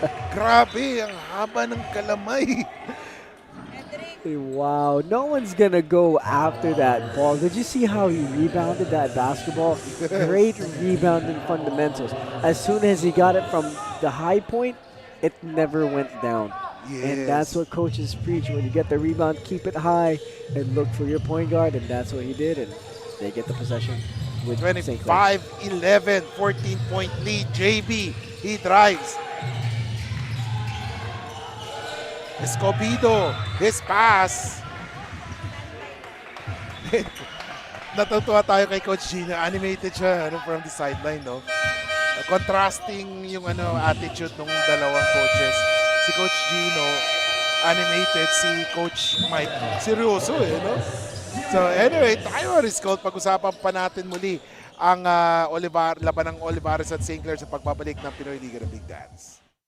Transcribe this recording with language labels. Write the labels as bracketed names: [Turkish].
[Filipino] Grabe, ang haba ng kalamay. [English] Wow, no one's gonna go after that ball. Did you see how he rebounded that basketball? Great rebounding fundamentals. As soon as he got it from the high point, it never went down. Yes. And that's what coaches preach. When you get the rebound, keep it high and look for your point guard, and that's what he did, and they get the possession with St. Clair. 25-11, 14-point lead. JB, he drives. Escobedo, his pass. [Filipino] Natutuwa tayo kay Coach Gino. Animated siya [English] from the sideline, [Filipino] no? Contrasting yung attitude ng dalawang coaches. Si Coach Gino, animated. Si Coach Mike, seryoso eh, no? [English] So anyway, tayo is called. [Filipino] Pag-usapan pa natin muli ang laban ng Olivarez at St. Clair sa pagbabalik ng Pinoyliga na Big Dance.